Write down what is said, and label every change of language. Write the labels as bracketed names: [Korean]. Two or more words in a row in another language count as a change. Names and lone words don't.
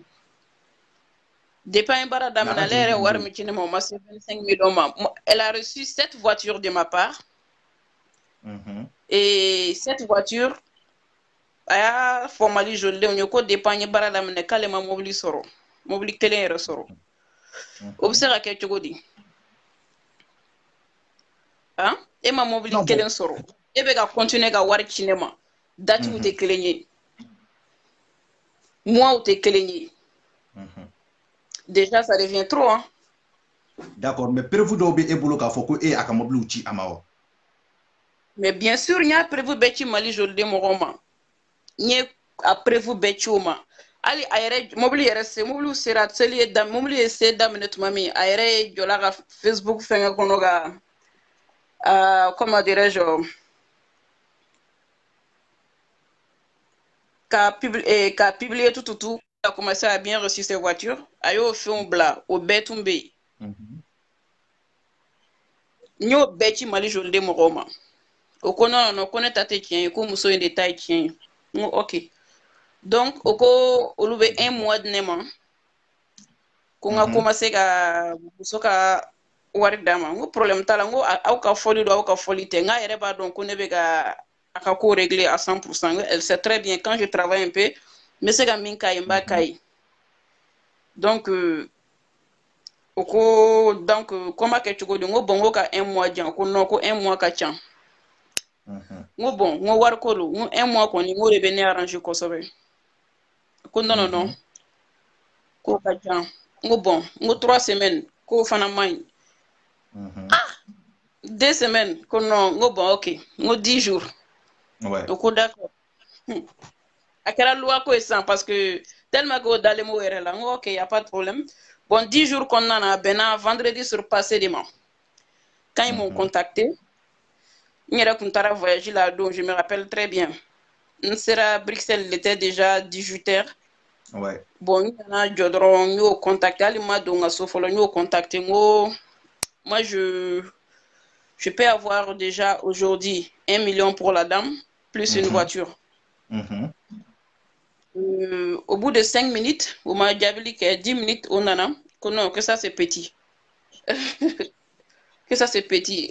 [Bambara] Depuis an ye baara daminɛ ale yɛrɛ wari min ci ne ma o ma se 25 millions ma. [French] Elle a reçu 7 voitures de ma part. Et cette voiture, [Bambara] a y'a fɔ Mali jolidenw ye ko depuis an ye baara daminɛ k'ale ma mobili sɔrɔ. Mobili kelen yɛrɛ sɔrɔ. O bɛ se ka kɛ cogo di? hein e ma mobili [French] non bon [Bambara] kelen sɔrɔ e bɛ ka continuer ka wari ci ne ma date tɛ kelen ye mois tɛ kelen ye [French] déjà ça devient trop hein. D'accord, mais [Bambara] preuve dɔw bɛ e bolo k'a fɔ ko e a ka mobiliw ci a ma wa? [French] Mais bien sûr [Bambara] n y'a preuve bɛɛ ci Mali joliden mɔgɔw ma n ye a preuve bɛɛ ci o ma hali a yɛrɛ mobili yɛrɛ se mobiliw sera seli ye mobili ye se daminɛ tuma min a yɛrɛ jɔla ka Facebook fɛngɛ kɔnɔ ka [French] comment dirais-je [Bambara] ka publier [French] tout a commencé à bien reçu ses voitures [Bambara] a y'o fɛnw bila o bɛɛ tun bɛ yen n y'o bɛɛ ci Mali joliden mɔgɔw ma o ko non ko ne ta tɛ tiɲɛ ye ko muso in de ta ye tiɲɛ ye n ko ok donc o ko olu bɛ 1 mois di ne ma ko n ka commencer ka muso ka wari d'a ma n ko problème t'a la n ko aw ka fɔli don aw ka fɔli tɛ n k'a yɛrɛ b'a dɔn ko ne bɛ ka a ka ko [French] régler à 100%. Elle sait très bien quand je travaille un peu [Bambara] n bɛ se ka min k'a ye n b'a k'a ye donc o ko donc ko n b'a kɛ cogo di n ko bon n ko ka 1 mois jan ko non ko 1 mois ka ca n ko bon n ko wari ko don n ko 1 mois kɔni n ko de bɛ ne arranger kosɛbɛ ko [French] non non non [Bambara] ko ka ca n ko bon n ko 3 semaines ko fana man ɲi 2 semaines ko non n ko bon ok n ko 10 jours o ko d'accord a kɛra loi ko ye sisan [French] parce que tellement que [Bambara] o dalen m'o yɛrɛ la n ko ok [French] y a pas de problème bon [Bambara] 10 jours kɔnɔna na a bɛnna [French] vendredi surpassé de ma quand ils m'ont contacté [Bambara] n yɛrɛ kun taara voyage la don [French] je me rappelle très bien [Bambara] n sera Bruxelles [French] il était déjà 18h bon [Bambara] n nana jɔ dɔrɔn n y'o contacté hali ma don n ka so fɔlɔ n y'o contacté n ko [French] moi je peux avoir déjà aujourd'hui 1 million pour la dame plus une voiture. Au bout de 5 minutes, on m'a dit que 10 minutes, on en a, que non, que ça c'est petit. Que ça c'est petit.